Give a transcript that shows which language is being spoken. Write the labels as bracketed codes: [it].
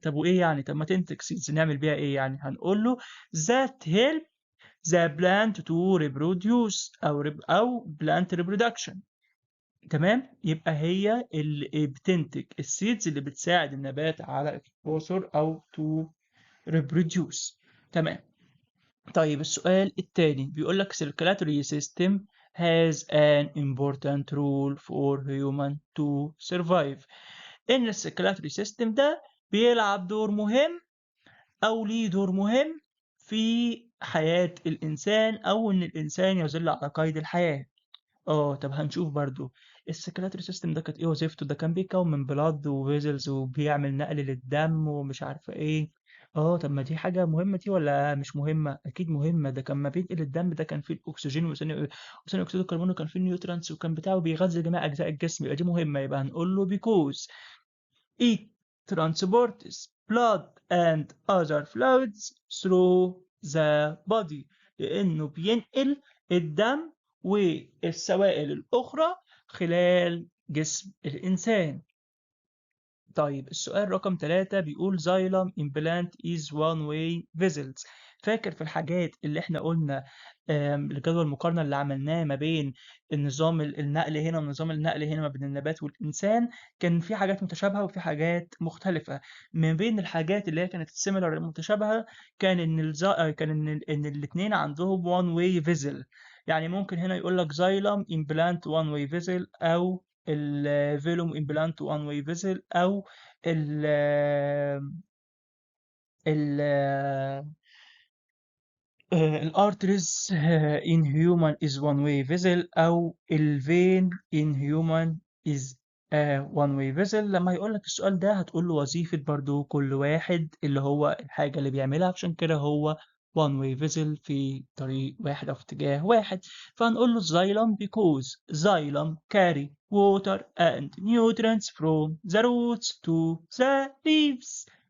[ar] طب وإيه يعني؟ طب ما تنتج seeds نعمل بيها إيه يعني؟ هنقول له [en] that help the plant to reproduce أو plant reproduction. [ar] تمام؟ يبقى هي اللي بتنتج السيدز اللي بتساعد النبات على التكاثر أو [en] to reproduce. [ar] تمام. طيب السؤال التاني بيقول لك [en] circulatory system has an important role for human to survive. [ar] إن الcirculatory system ده بيلعب دور مهم أو ليه دور مهم في حياة الإنسان، أو إن الإنسان يظل على قيد الحياة. طب هنشوف برضو السكريتري سيستم ده كانت ايه وظيفته. ده كان بيتكون من بلاد وفيزلز وبيعمل نقل للدم ومش عارفه ايه. طب ما دي حاجه مهمه دي ولا مش مهمه؟ اكيد مهمه. ده كان ما بينقل الدم ده كان فيه الاكسجين وثاني اكسيد الكربون، وكان فيه النيوترانس، وكان بتاعه بيغذي جميع اجزاء الجسم. يبقى دي مهمه. [en] يبقى هنقول له because it transports blood and other fluids through the body، [ar] لأنه بينقل الدم والسوائل الأخرى خلال جسم الإنسان. طيب السؤال رقم 3 بيقول [en] xylem implant is one way vessels. [ar] فاكر في الحاجات اللي احنا قلنا الجدول المقارنة اللي عملناه ما بين النظام النقل هنا ونظام النقل هنا ما بين النبات والإنسان، كان في حاجات متشابهة وفي حاجات مختلفة. من بين الحاجات اللي هي كانت السيميلر المتشابهة كان إن إن الاتنين عندهم [en] one way vessel. [ar] يعني ممكن هنا يقول لك [en] xylem implant one way vessel، [ar] أو الفيلوم امبلانت وان واي فيزل، او ال ال الارتريز [en] in human is one way vessel، [ar] او الفين in human is one way vessel. لما يقول لك السؤال ده هتقول له وظيفة برضو كل واحد اللي هو الحاجة اللي بيعملها، عشان كده هو [en] one way vessel [ar] في طريق واحد أو في اتجاه واحد. فهنقول له [en] xylem because xylem carry water and nutrients from the roots to the leaves.